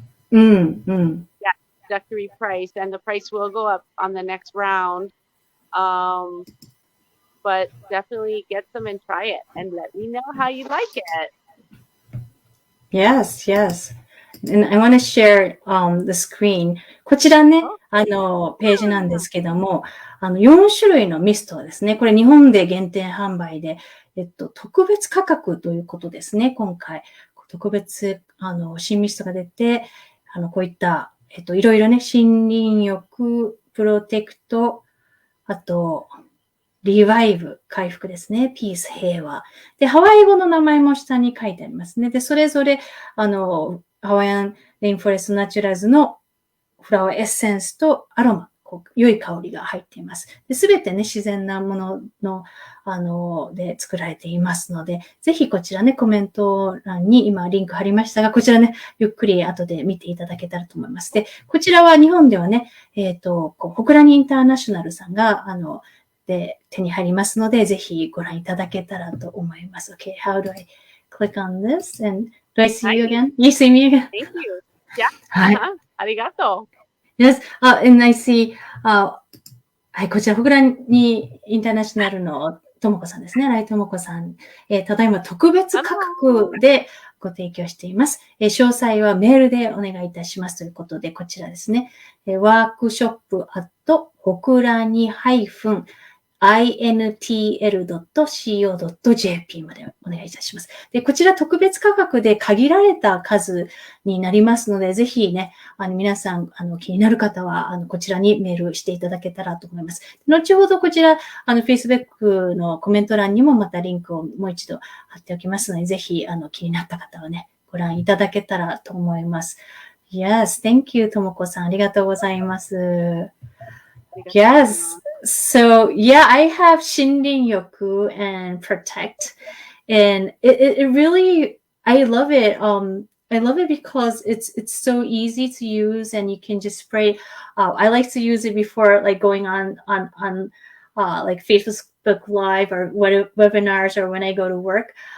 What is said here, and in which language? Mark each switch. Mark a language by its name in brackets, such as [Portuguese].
[English] Yeah, introductory price, and the price will go up on the next round. But definitely get them and try it and let me know how you like it. Yes. And I want to share the screen. [Japanese] こちらね、ページなんですけども、4種類のミストですね。これ日本で限定販売で、特別価格ということですね。今回、特別、新ミストが出て、こういった、いろいろね、森林浴、プロテクト、あと、リバイブ、回復ですね。ピース、平和。で、ハワイ語の名前も下に書いてありますね。で、それぞれ、ハワイアンレインフォレストナチュラルズのフラワーエッセンスとアロマ、良い香りが入っています。すべてね、自然なものの、で作られていますので、ぜひこちらね、コメント欄に今リンク貼りましたが、こちらね、ゆっくり後で見ていただけたらと思います。で、こちらは日本ではね、ホクラニインターナショナルさんが、で手に入りますので、ぜひご覧いただけたらと思います。 [English] Okay, how do I click on this? And do I see you again? You see me again? Thank you. Yeah. [Japanese] はい。 arigato. [English] Yes. And I see, [Japanese] はい、こちら、ホクラニインターナショナルのともこさんですね。ライともこさん。ただいま特別価格でご提供しています。詳細はメールでお願いいたしますということで、こちらですね。ワークショップホクラニintl.co.jp までお願いいたします。で、こちら特別価格で限られた数になりますので、ぜひね、皆さん、気になる方は、こちらにメールしていただけたらと思います。後ほどこちら、Facebook のコメント欄にもまたリンクをもう一度貼っておきますので、ぜひ、気になった方はね、ご覧いただけたらと思います。 [English] Yes, thank you, ともこさん。 [Japanese] ありがとうございます。 [English] Yes. So yeah, I have Shindin Yoku and Protect, and it really, I love it. I love it because it's so easy to use, and you can just spray. I like to use it before like going on like Facebook Live or webinars, or when I go to work.